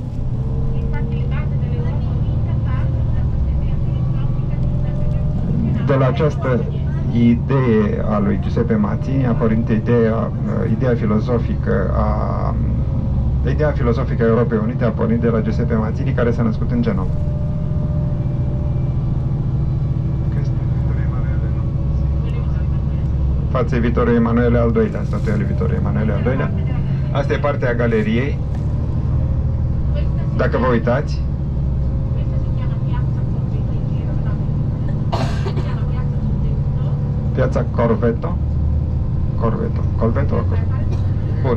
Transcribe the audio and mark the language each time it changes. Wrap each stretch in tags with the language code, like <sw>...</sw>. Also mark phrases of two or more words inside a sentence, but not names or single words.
<ro>De la această idee a lui Giuseppe Mazzini a pornit ideea filozofică a Europei Unite a pornit de la Giuseppe Mazzini, care s-a născut în Genova. Față Vittorio Emanuele al II-lea, statuia lui Vittorio Emanuele al II-lea. Asta e partea galeriei. Dacă vă uitați, piața Corvetto. Bun.</ro>